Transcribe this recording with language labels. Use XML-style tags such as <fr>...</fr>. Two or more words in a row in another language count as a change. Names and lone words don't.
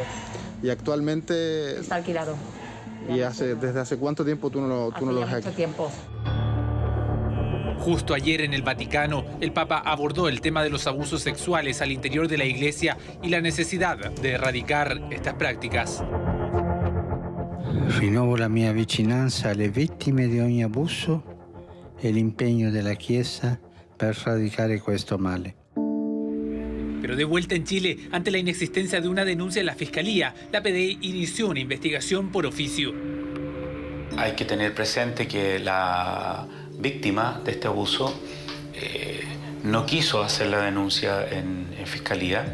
<es>¿Y actualmente? Está alquilado. ¿Y desde hace cuánto tiempo tú no lo ves aquí? Mucho tiempo. Justo ayer en el Vaticano, el Papa abordó el tema de los abusos sexuales al interior de la Iglesia y la necesidad de erradicar estas prácticas.</es> <it>Rinnovo la mia vicinanza alle vittime di ogni abuso e l'impegno della Chiesa per erradicare questo male.</it> <es>Pero de vuelta en Chile, ante la inexistencia de una denuncia en la Fiscalía, la PDI inició una investigación por oficio. Hay que tener presente que la víctima de este abuso no quiso hacer la denuncia en Fiscalía.</es>